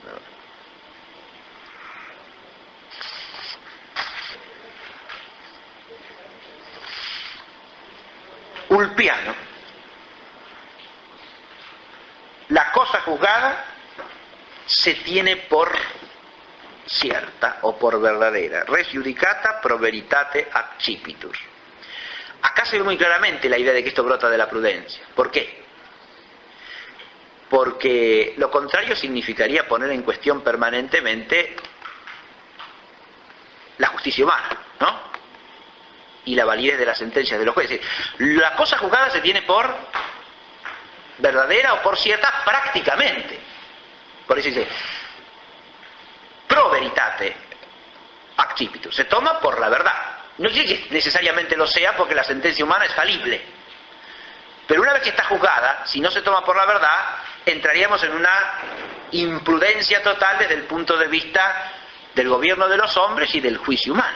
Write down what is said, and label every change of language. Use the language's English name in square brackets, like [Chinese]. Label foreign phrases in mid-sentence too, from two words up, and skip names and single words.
[Spanish] Ulpiano. La cosa juzgada se tiene por cierta o por verdadera. [Latin] Res judicata pro veritate accipitur. [Spanish] Acá se ve muy claramente la idea de que esto brota de la prudencia. ¿Por qué? Porque lo contrario significaría poner en cuestión permanentemente la justicia humana, ¿no? Y la validez de las sentencias de los jueces. La cosa juzgada se tiene por verdadera o por cierta prácticamente. Por eso dice [Latin] pro veritate accipitur, [Spanish] se toma por la verdad. No quiere que necesariamente lo sea porque la sentencia humana es falible. Pero una vez que está juzgada, si no se toma por la verdad, entraríamos en una imprudencia total desde el punto de vista del gobierno de los hombres y del juicio humano.